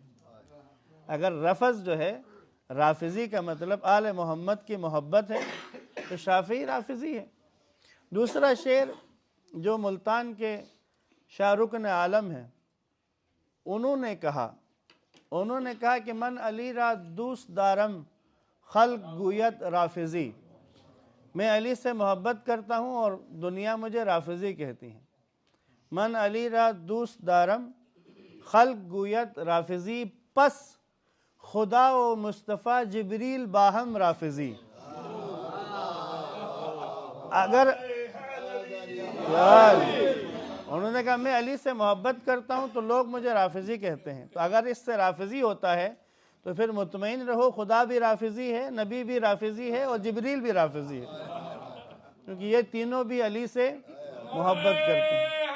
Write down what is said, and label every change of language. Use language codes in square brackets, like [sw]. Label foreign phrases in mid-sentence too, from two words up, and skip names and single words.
[ur] اگر رفض جو ہے، رافضی کا مطلب آل محمد کی محبت ہے، تو شافعی رافضی ہے. دوسرا شعر جو ملتان کے شاہ رکن عالم ہیں، انہوں نے کہا کہ [fa] من علی را دوست دارم خلق گویت رافضی، [ur] میں علی سے محبت کرتا ہوں اور دنیا مجھے رافضی کہتی ہے. [fa] من علی را دوست دارم خلق گویت رافضی، پس خدا و مصطفیٰ جبریل باہم رافضی. [ur] اگر انہوں نے کہا میں علی سے محبت کرتا ہوں تو لوگ مجھے رافضی کہتے ہیں، تو اگر اس سے رافضی ہوتا ہے تو پھر مطمئن رہو خدا بھی رافضی ہے، نبی بھی رافضی ہے اور جبریل بھی رافضی ہے، کیونکہ یہ تینوں بھی علی سے محبت کرتے ہیں.